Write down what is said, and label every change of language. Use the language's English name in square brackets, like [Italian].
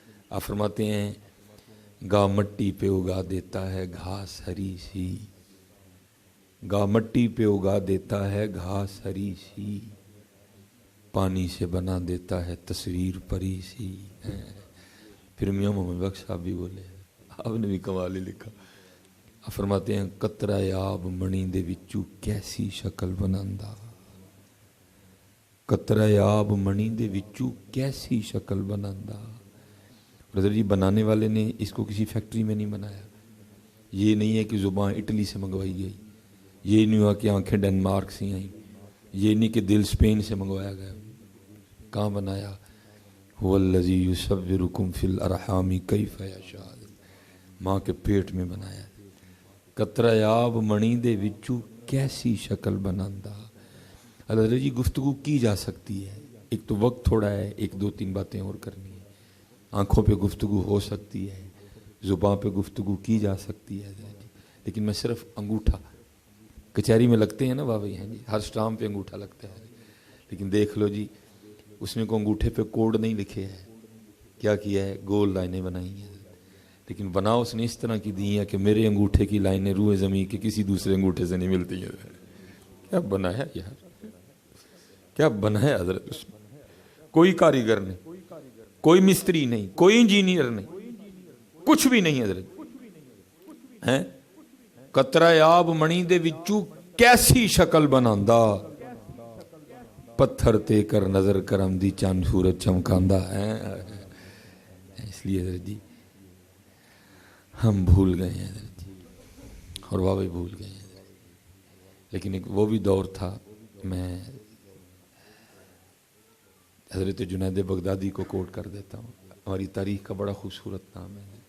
[Urdu] آپ فرماتے ہیں گا مٹی پہ اگا دیتا ہے گھاس ہری سی، گا مٹی پہ اگا دیتا ہے گھاس ہری سی، پانی سے بنا دیتا ہے تصویر پری سی. پھر میاں محمد بخش صاحب بھی بولے، آپ نے بھی کمال ہی لکھا. [Punjabi] آپ فرماتے ہیں قطرہ آب منی دے وچوں کیسی شکل بناندا، قطرہ آب منی دے وچوں کیسی شکل بناندا. [Urdu] برادر جی بنانے والے نے اس کو کسی فیکٹری میں نہیں بنایا. یہ نہیں ہے کہ زبان اٹلی سے منگوائی گئی، یہ نہیں ہوا کہ آنکھیں ڈنمارک سے آئیں، یہ نہیں کہ دل اسپین سے منگوایا گیا. کہاں بنایا؟ [Arabic] هو الذی یصورکم فی الارحام کیف یشاء، [Urdu] ماں کے پیٹ میں بنایا. [Punjabi] قطرہ آب منی دے وچوں کیسی شکل بناندا. [Urdu] حضرت جی گفتگو کی جا سکتی ہے، ایک تو وقت تھوڑا ہے، ایک دو تین باتیں اور کرنی ہے. آنکھوں پہ گفتگو ہو سکتی ہے، زبان پہ گفتگو کی جا سکتی ہے، لیکن میں صرف انگوٹھا، کچہری میں لگتے ہیں نا بابا ہیں جی، ہر سٹامپ پہ انگوٹھا لگتا ہے، لیکن دیکھ لو جی اس میں کو انگوٹھے پہ کوڈ نہیں لکھے ہے. کیا کیا ہے؟ گول لائنیں بنائی ہیں، لیکن بنا اس نے اس طرح کی دی ہیں کہ میرے انگوٹھے کی لائنیں روئے زمین کے کسی دوسرے انگوٹھے سے نہیں ملتی ہیں. کیا بنا ہے یار، کیا بنا ہے حضرت اس میں؟ کوئی کاریگر نہیں، کوئی مستری نہیں، کوئی انجینئر نہیں، کچھ بھی نہیں حضرت. [Punjabi] ہیں قطرہ آب منی دے وچوں کیسی شکل بناندا، پتھر تے کر نظر کرم دی چاند سورج چمکاندا ہے. [Urdu] اس لیے حضرت جی ہم بھول گئے ہیں حضرت جی، اور واقعی بھول گئے ہیں. لیکن ایک وہ بھی دور تھا. میں حضرت جنید بغدادی کو کوٹ کر دیتا ہوں، ہماری تاریخ کا بڑا خوبصورت نام ہے.